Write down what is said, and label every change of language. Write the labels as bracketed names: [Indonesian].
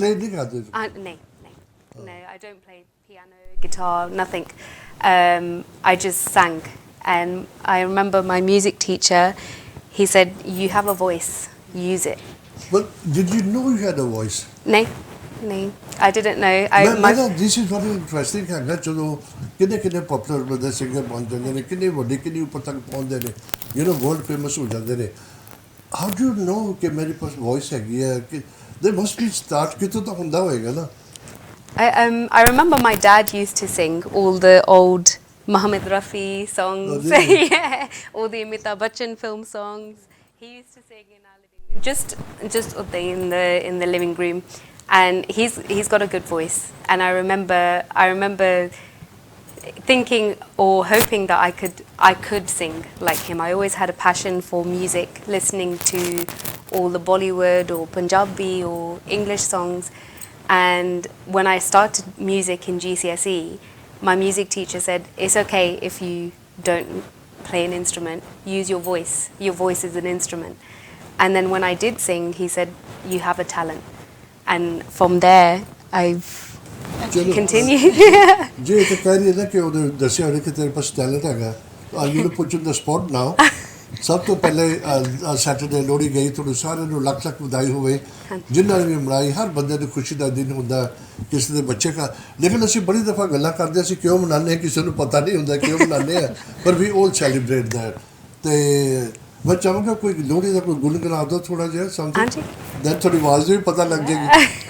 [Punjabi] play ਨਹੀਂ ਕਰਦੇ [English] No, I don't play piano, guitar, nothing. I just sang. And I remember my music teacher, he said, you have a voice, use it. But did you know you had a voice? No, I didn't know. This is very interesting [Punjabi] ਹੈਗਾ ਜਦੋਂ ਕਿੰਨੇ poplar ਬੰਦੇ singer ਬਣ ਜਾਂਦੇ ਨੇ ਕਿੰਨੇ ਵੱਡੇ ਕਿੰਨੇ ਉੱਪਰ ਤੱਕ ਪਹੁੰਚਦੇ ਨੇ ਯੂ نو ਵਰਲਡ ਫੇਮਸ ਹੋ ਜਾਂਦੇ ਨੇ [English] how do you know [Punjabi] ਕਿ ਮੇਰੇ ਪਾਸ ਵੌਇਸ ਹੈਗੀ ਹੈ ਕਿ [English] they must be start [Punjabi] ਕਿਤੋਂ ਤਾਂ ਹੁੰਦਾ ਹੋਏਗਾ ਨਾ [English] I remember my dad used to sing all the old Mohammed Rafi songs. Oh, really? Yeah, all the Amitabh Bachchan film songs. He used to sing in our living room, just up there in the living room, and he's got a good voice. And I remember thinking or hoping that I could sing like him. I always had a passion for music, listening to all the Bollywood or Punjabi or English songs. And when I started music in GCSE, my music teacher said, it's okay if you don't play an instrument, use your voice. Your voice is an instrument. And then when I did sing, he said, you have a talent. And from there, I've [Punjabi] ਚਲੋ [English] continue. [Punjabi] ਜੇ ਇਹ ਤਾਂ ਕਹਿ ਰਹੀ ਹੈ ਨਾ ਕਿ ਉਹਨੇ ਦੱਸਿਆ ਹੋਣਾ ਕਿ ਤੇਰੇ ਪਾਸ ਟੈਲੈਂਟ ਹੈਗਾ [English] you ਨੂੰ put in the spot now [Punjabi] ਸਭ ਤੋਂ ਪਹਿਲੇ ਸੈਟਰਡੇ ਲੋਹੜੀ ਗਈ ਤੁਹਾਨੂੰ ਸਾਰਿਆਂ ਨੂੰ ਲੱਖ ਲੱਖ ਵਧਾਈ ਹੋਵੇ ਜਿਨ੍ਹਾਂ ਨੇ ਵੀ ਮਨਾਈ ਹਰ ਬੰਦੇ ਦੀ ਖੁਸ਼ੀ ਦਾ ਦਿਨ ਹੁੰਦਾ ਕਿਸੇ ਦੇ ਬੱਚੇ ਦਾ ਲੇਕਿਨ ਅਸੀਂ ਬੜੀ ਦਫਾ ਗੱਲਾਂ ਕਰਦੇ ਅਸੀਂ ਕਿਉਂ ਮਨਾਉਂਦੇ ਹਾਂ ਕਿਸੇ ਨੂੰ ਪਤਾ ਨਹੀਂ ਹੁੰਦਾ ਕਿਉਂ ਮਨਾਉਂਦੇ ਆ ਪਰ [English] we all celebrate that [Punjabi] ਤੇ ਮੈਂ ਚਾਹਾਂਗਾ ਕੋਈ ਲੋਹੜੀ ਦਾ ਕੋਈ ਗੁਣਗੁਣਾ ਦਿਓ ਥੋੜਾ ਜਿਹਾ ਸਮਝੋ ਦੈਨ ਤੁਹਾਡੀ ਆਵਾਜ਼ ਵੀ ਪਤਾ ਲੱਗ ਜਾਏਗੀ